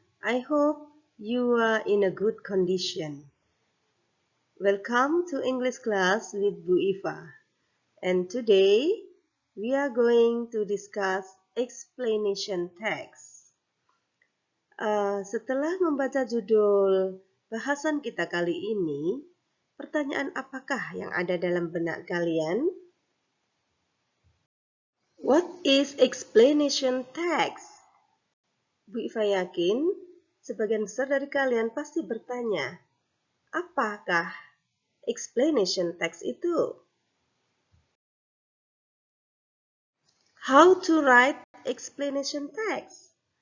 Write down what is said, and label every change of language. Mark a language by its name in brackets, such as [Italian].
[English] I hope you are in a good condition. Welcome to English class with Bu Iva. And today we are going to discuss explanation text. [Indonesian] Setelah membaca judul bahasan kita kali ini, pertanyaan apakah yang ada dalam benak kalian? [English] What is explanation text? [Indonesian] Bu Iva yakin sebagian besar dari kalian pasti bertanya, apakah explanation text itu? [English] How to write explanation text?